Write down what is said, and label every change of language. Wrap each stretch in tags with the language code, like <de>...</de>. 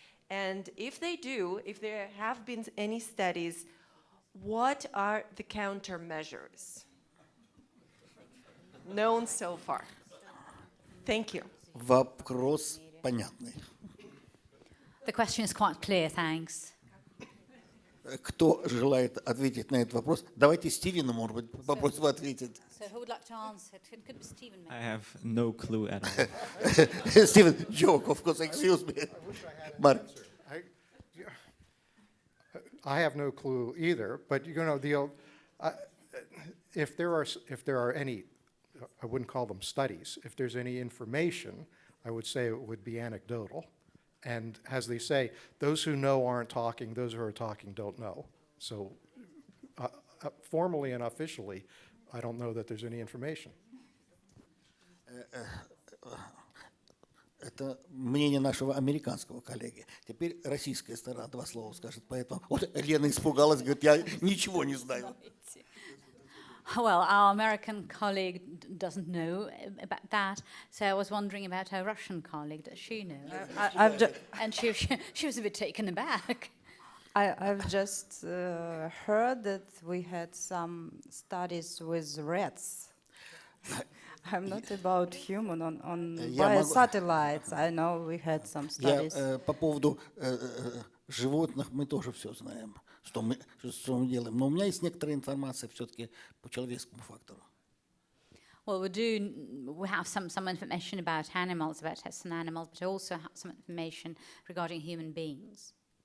<en>And if they do, if there have been any studies, what are the countermeasures known so far? Thank you.</en> <ru>Вопрос понятный.</ru> <en>The question is quite clear, thanks.</en> <ru>Кто желает ответить на этот вопрос? Давайте Стивену, может быть, попросим ответить.</ru> <en>So who would like to answer? It could be Stephen. I have no clue at all. Стивен, joke, of course, excuse me. Mark. I have no clue either, but you know, if there are any, I wouldn't call them studies. If there's any information, I would say it would be anecdotal. And as they say, those who know aren't talking, those who are talking don't know. So formally and officially, I don't know that there's any information.</en> <ru>Это мнение нашего американского коллеги. Теперь российская сторона два слова скажет. Поэтому вот Лена испугалась, говорит, я ничего не знаю.</ru> <en>Well, our American colleague doesn't know about that, so I was wondering about our Russian colleague. Does she know? And she was a bit taken aback. I've just heard that we had some studies with rats. I'm not about human on biosatellites. I know we had some studies.</en> <ru>По поводу животных мы тоже все знаем, что мы делаем. Но у меня есть некоторая информация все-таки по человеческому фактору.</ru> <en>Well, we have some information about animals, about tests on animals, but also have some information regarding human beings.</en>